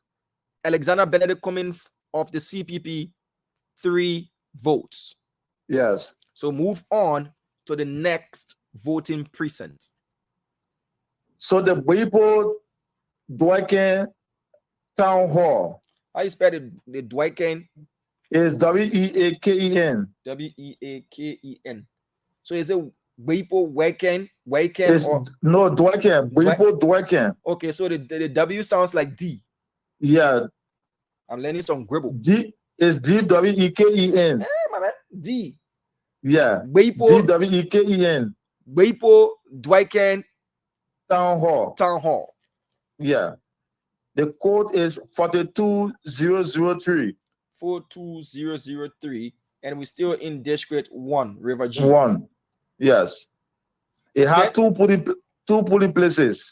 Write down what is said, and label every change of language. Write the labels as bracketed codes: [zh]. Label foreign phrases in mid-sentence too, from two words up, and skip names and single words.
[en] Alexander Benedict Cummins of the CPP, 3 votes. Yes. So move on to the next voting precinct. So the Beipo Dweken Town Hall. How you spell the Dweken? Is W-E-A-K-E-N. W-E-A-K-E-N. So is it Beipo Dweken? No, Dweken. Beipo Dweken. Okay, so the W sounds like D. Yeah. I'm learning some gribble. D is D-W-E-K-E-N. Hey, my man. D. Yeah. Beipo D-W-E-K-E-N. Beipo Dweken Town Hall. Town Hall. Yeah. The code is 42003. 42003. And we're still in District 1, River G. 1. Yes. It has two polling places.